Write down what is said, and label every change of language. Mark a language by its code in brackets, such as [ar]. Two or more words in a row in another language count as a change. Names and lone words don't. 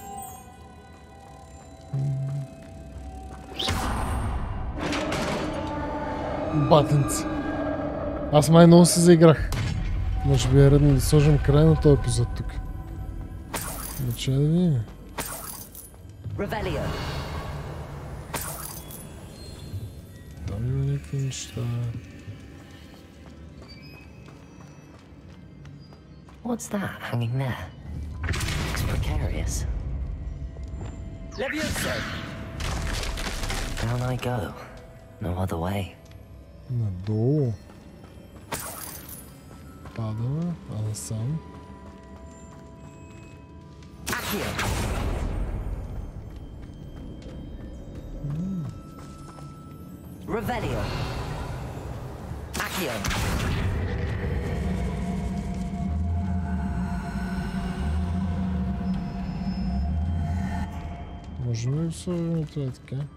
[bg] Батенци. Аз май много се заиграх. Може би е редно да сложим край на този епизод тук. Начай да видим. някакви неща. [en] What's that hanging there? Looks precarious. Levioso! Down I go. No other way. [bg] Надолу. Пада сам. [la] Revelio. Accio. [bg] Можем ли да сложим това така?